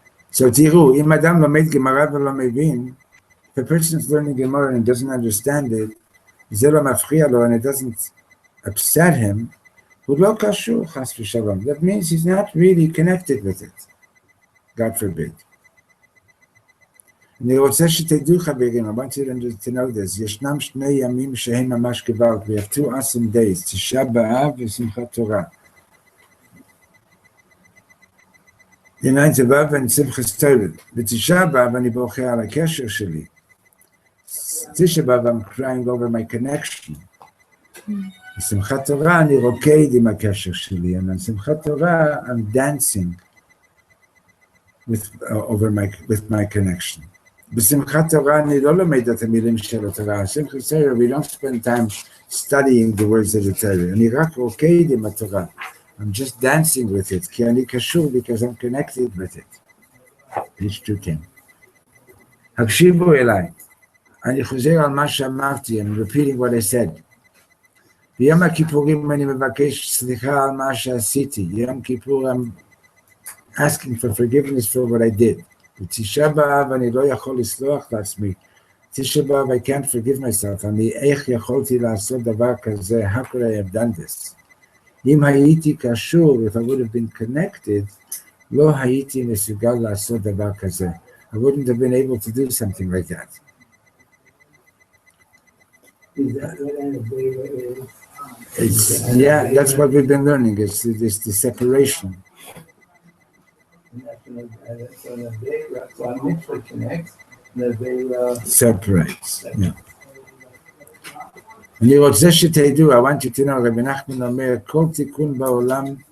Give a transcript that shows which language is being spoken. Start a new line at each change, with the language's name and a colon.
English: So
Hebrew: תראו, אם אדם לומד גמרא ולא מבין,
English: if a person is learning Gemara and doesn't understand it,
Hebrew: זה לא מפריע לו,
English: and it doesn't upset him,
Hebrew: הוא לא קשור, חס ושלום.
English: That means he's not really connected with it. God forbid.
Hebrew: אני רוצה שתדעו חברים,
English: I want you to know this,
Hebrew: ישנם שני ימים שהם ממש גוואלד.
English: We have two awesome days, תשעה באב ושמחת תורה.
Hebrew: עניין באב ושמחת תורה. בתשעה באב אני בוכה על הקשר שלי.
English: Tisha B'Av, I'm crying over my connection. Simchat Torah,
Hebrew: אני רוקד עם הקשר שלי,
English: and on Simchat Torah, I'm dancing with my connection.
Hebrew: B'Simchat Torah, אני לא לומד את המילים של התורה.
English: Simchat Torah, we don't spend time studying the words of the Torah.
Hebrew: אני רק רוקד עם התורה.
English: I'm just dancing with it,
Hebrew: כי אני קשור
English: because I'm connected with it. Page 210.
Hebrew: הקשיבו אליי. אני חוזר על מה שאמרתי,
English: I'm repeating what I said.
Hebrew: ביום הכיפורים אני מבקש סליחה על מה שעשיתי.
English: יום כיפור I'm asking for forgiveness for what I did.
Hebrew: בתשעה באב אני לא יכול לסלוח לעצמי.
English: תשעה באב I can't forgive myself.
Hebrew: אני איך יכולתי לעשות דבר כזה?
English: How could I have done this?
Hebrew: אם הייתי קשור,
English: if I would have been connected,
Hebrew: לא הייתי מסוגל לעשות דבר כזה.
English: I wouldn't have been able to do something like that. is that what Anabela is? That's what we've been learning. It's the separation. And that's when Anabela, so I'm mixed connects, Anabela Separates. Yeah.
Hebrew: אני רוצה שתדעו,
English: I want you to know,
Hebrew: רבי נחמן אומר, כל תיקון בעולם